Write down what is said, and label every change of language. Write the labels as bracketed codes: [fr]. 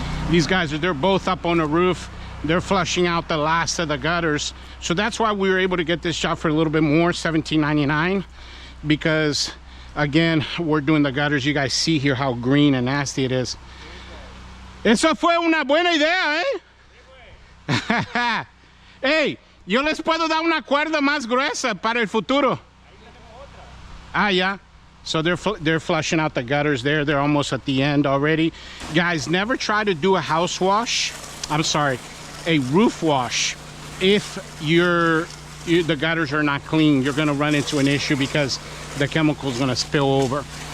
[en] These guys they're both up on the roof. They're flushing out the last of the gutters. So that's why we were able to get this job for a little bit more, $17.99, because again, we're doing the gutters. You guys see here how green and nasty it is. [es] Eso fue una buena idea, eh? Hey, yo les puedo dar una cuerda más gruesa para el futuro. [en] Ah, yeah. So they're flushing out the gutters there. They're almost at the end already. Guys, never try to do a house wash. I'm sorry, a roof wash. If the gutters are not clean, you're gonna run into an issue because the chemical's gonna spill over.